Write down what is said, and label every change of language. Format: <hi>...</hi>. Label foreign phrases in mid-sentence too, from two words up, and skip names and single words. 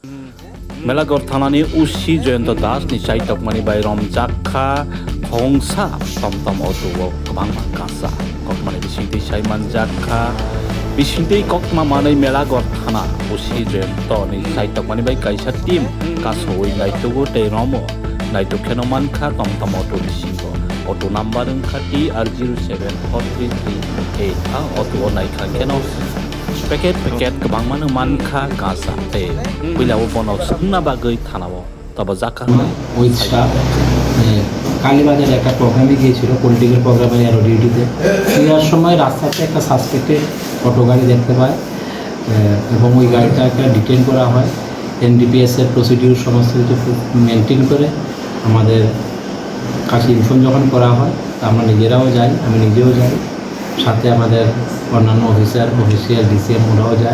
<trp>मेलागर थानानि उसि जयন্ত दास नि साइटकमानि बाय रमजाखा हंसा तमतम अटुआव गोबां गासा ककमानि बिसिंथि साइमान जाखा बिसिंथि ककमा मानै मेलागर थाना उसि जयন্ত नि साइटकमानि बाय काइसा टीम कासोई नाइटुगु ते रमो नाइटु खेनमानखा तमतम अटु बिसिंगो अटु नाम्बार ओंखा TR0743338 अटुआव नाइखा केनो पेकेट गोबां मानो मानखा गासा ते बैलाव बनाव सुंना बागै थानाव तब जाका</trp> <en>with staff</en> <bn>কালীবাজারে একটা প্রোগ্রামে গিয়েছিল, পলিটিক্যাল প্রোগ্রামে এর ডিউটিতে। ফেরার সময় রাস্তাতে একটা সাসপেক্টেড অটো গাড়ি দেখতে পায় এবং ওই গাড়িটাকে ডিটেন করা হয়। এনডিপিএসের প্রসিডিউর সমস্ত কিছু মেনটেন করে আমাদের কাছে ইনফর্ম যখন করা হয় আমরা নিজেরাও যাই, আমি নিজেও যাই, সাথে আমাদের অন্যান্য অফিসিয়াল ডিসিএম ওরাও যায়।</bn>